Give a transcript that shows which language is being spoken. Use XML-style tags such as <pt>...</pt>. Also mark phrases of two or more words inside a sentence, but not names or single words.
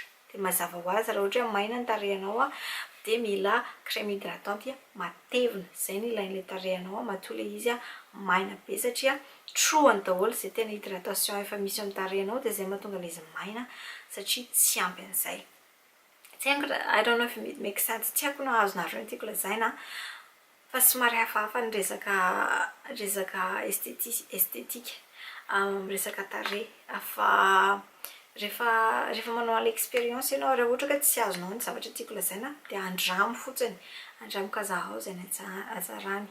<mg>Dia mazava ho azy raha ohatra hoe maina ny tarehinao dia mila</mg> <fr>crème hydratante</fr> <mg>matevina, izay no ilain'ilay tarehinao matoa ilay izy maina be, satria trohany daholo izay tena hydratation efa misy amin'ny tarehinao dia izay mahatonga izy maina satria tsy ampy an'izay.</mg> <en>I don't know if it makes sense.</en> <mg>Tsy haiko na azonareo tiako lazaina fa somary hafahafa ny resaka estetika resaka tarehy. Fa rehefa manao an'ilay expérience ianao raha ohatra ka tsy azonao ny zavatra tiako lazaina dia andramo fotsiny, andramo kazahao zay ny azarany.</mg>